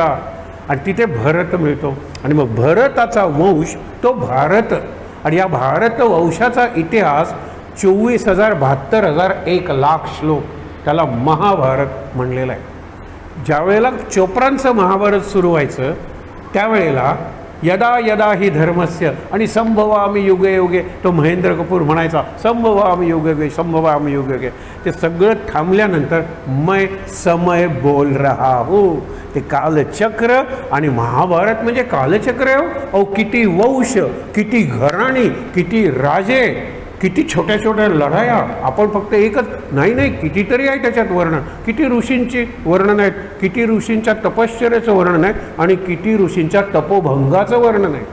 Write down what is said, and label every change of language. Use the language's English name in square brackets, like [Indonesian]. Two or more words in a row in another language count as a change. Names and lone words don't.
[Marathi] आणि तिथे भरत मिळतो आणि मग भरताचा वंश तो भारत. आणि या भारत वंशाचा इतिहास 24,000 72,000 1,00,000 श्लोक, त्याला महाभारत म्हणलेला आहे. ज्यावेळेला चोपरांचं महाभारत सुरू व्हायचं त्यावेळेला [Sanskrit] यदा यदा ही धर्मस्य [Marathi] आणि [Sanskrit] संभवामी युगे युगे, [Marathi] तो महेंद्र कपूर म्हणायचा [Sanskrit] संभवामी युगे युगे संभवामी युगे युगे, [Marathi] ते सगळं थांबल्यानंतर [Hindi] मैं समय बोल रहा हूँ, [Marathi] ते कालचक्र. आणि महाभारत म्हणजे कालचक्र आहे. अहो किती वंश, किती घराणी, किती राजे, किती छोट्या छोट्या लढाया. आपण फक्त एकच नाही कितीतरी आहे त्याच्यात वर्णन. किती ऋषींची वर्णन आहेत, किती ऋषींच्या तपश्चर्याचं वर्णन आहे आणि किती ऋषींच्या तपोभंगाचं वर्णन आहे.